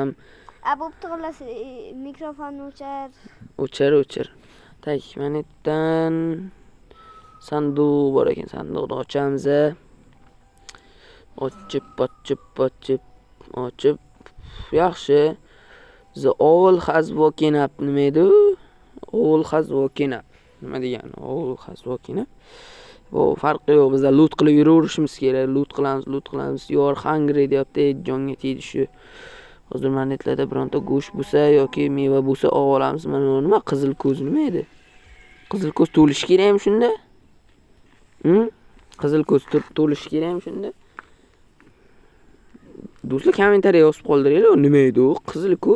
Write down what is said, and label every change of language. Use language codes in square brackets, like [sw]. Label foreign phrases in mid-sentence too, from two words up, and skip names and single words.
[uz] Bo'pti, xullas mikrofonni o'chir. Tak, mana yerdan sanduq bor ekan, sanduqni ochamiz. Ochib. Yaxshi. [en] The all has woken up. [uz] Nima edi? [en] All has woken up. [uz] Nima degani? [en] All has woken up. [uz] Bu farqi yo'q, biz loot qilib yuraverishimiz kerak. Loot qilamiz. [en] You are hungry [uz] deyapti, jonga tegdi shu. Hozir mana netlarda bironta go'sht bo'lsa yoki meva bo'lsa olib olamiz. Mana nima qizil ko'z nima edi? Qizil ko'z to'lish kerakmi shunda? Qizil ko'z to'lish kerakmi shunda? Do'stlar, kommentariy yozib qoldiringlar, nima edi u qizil ko'z?